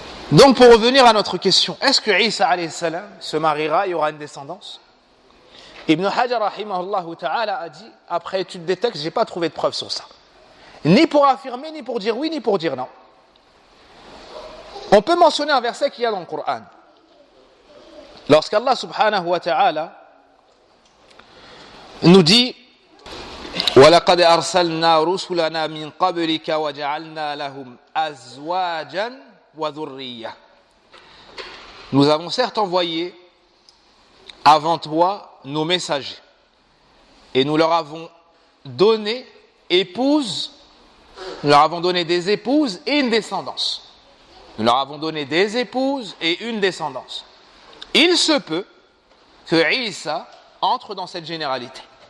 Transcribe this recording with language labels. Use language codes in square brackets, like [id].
[fr] Donc pour revenir à notre question, est-ce que Isa alayhi salam se mariera et y aura une descendance? Ibn Hajar rahimahullah ta'ala a dit, après étude des textes, j'ai pas trouvé de preuve sur ça. Ni pour affirmer, ni pour dire oui, ni pour dire non. On peut mentionner un verset qu'il y a dans le Coran. Lorsqu'Allah subhanahu wa ta'ala nous dit [ar] وَلَقَدْ أَرْسَلْنَا رُسُلَنَا مِنْ قَبْلِكَ وَجَعَلْنَا لَهُمْ أَزْوَاجًا وَذُرِّيَّةً. [fr] Nous avons certes envoyé avant toi nos messagers et nous leur avons donné épouses, nous leur avons donné des épouses et une descendance. Nous leur avons donné des épouses et une descendance. Il se peut que Isa entre dans cette généralité.